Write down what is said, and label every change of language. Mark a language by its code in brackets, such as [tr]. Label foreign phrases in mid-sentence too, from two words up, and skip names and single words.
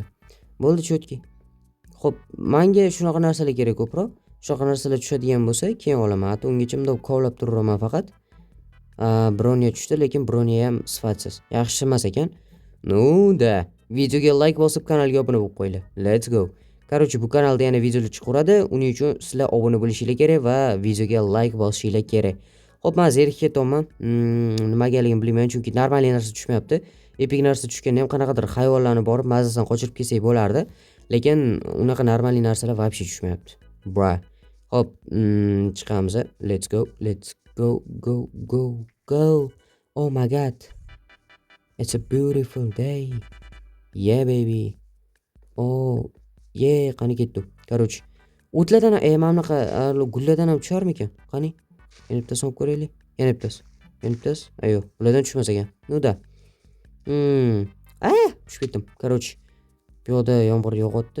[uz] Bo'ldi, chotki. Xo'p, menga shunaqa narsalar kerak ko'proq. Shunaqa narsalar tushadigan bo'lsa, keyin olaman. Ungacha bunday kovlab turaman faqat. Broniya tushdi, lekin broniya ham sifatsiz. Yaxshi emas ekan. Videoga like bosib, kanalga obuna bo'lib qo'yinglar. [en] Let's go. [uz] Короче, bu kanalda yana videolar chiqaveradi. Uning uchun sizlar obuna bo'lishingiz kerak va videoga like bosishingiz kerak. Xo'p, men zerikib ketyapman. Nimagaligini bilmayman, chunki normalniy narsa tushmayapti. Epik narsa tushganda ham qanaqadir hayvonlarni borib mazasidan qochirib kelsak bo'lardi, lekin unaqa normalniy narsalar вообще tushmayapti. Xo'p, chiqamiz. [en] Let's go. Oh my god. It's a beautiful day. Yeah baby. [uz] Qani ketdi. Короче, o'tlardan mana bunaqa gullardan ham tusharmikan? Qani? Yana bittasini olib ko'raylik. Yana bittasi. Yo'q, bulardan tushmas ekan. Tushib ketdim. Короче, bu yoqda yomg'ir yog'yapti.